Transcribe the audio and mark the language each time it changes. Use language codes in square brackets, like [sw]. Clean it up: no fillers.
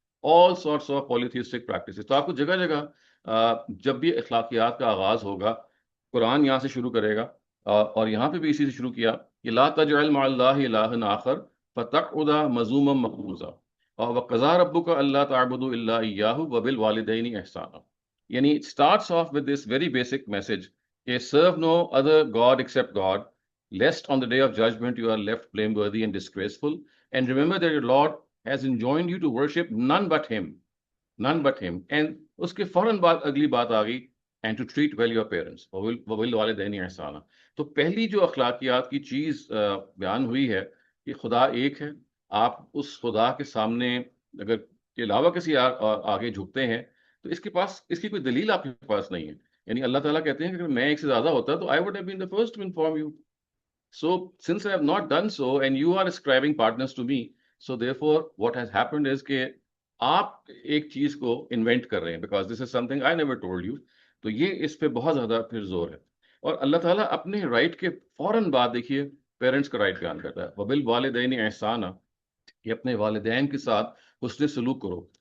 [en] All sorts of polytheistic practices. [ur] تو آپ کو جگہ جگہ جب بھی اخلاقیات کا آغاز ہوگا قرآن یہاں سے شروع کرے گا اور یہاں پہ بھی اسی سے شروع کیا کہ [ar] لا تجعل مع اللہ الہا آخر فتقعد مذموما مخذولا وقضى ربك الا تعبدوا الا اياه [ur] وبالوالدين احسانا. یعنی [en] it starts off with this very basic message [ur] کہ [en] serve no other God except God, lest on the day of judgment you are left blameworthy and disgraceful, and remember that your Lord has enjoined you to worship none but him. [ur] And اس کے فوراً بعد اگلی بات آ گئی [en] and to treat well your parents [ar] وبالوالدین احسانا. [ur] تو پہلی جو اخلاقیات کی چیز بیان ہوئی ہے کہ خدا ایک ہے. آپ اس خدا کے سامنے اگر کے علاوہ کسی آگے جھکتے ہیں تو اس کی کوئی دلیل آپ کے پاس نہیں ہے. یعنی اللہ تعالیٰ کہتے ہیں کہ اگر میں ایک سے زیادہ ہوتا تو [en] I would have been the first to inform you. So since I have not done so and you are ascribing partners to me, so therefore what has happened is [ur] کہ آپ ایک چیز کو انوینٹ کر رہے ہیں [en] because this is something I never told you. [ur] تو یہ اس پہ بہت زیادہ پھر زور ہے. اور اللہ تعالیٰ اپنے رائٹ کے فوراً بعد دیکھیے پیرنٹس کا رائٹ بیان کرتا ہے [ar] وبالوالدین احسانا، [ur] کہ اپنے والدین کے ساتھ حسن سلوک کرو.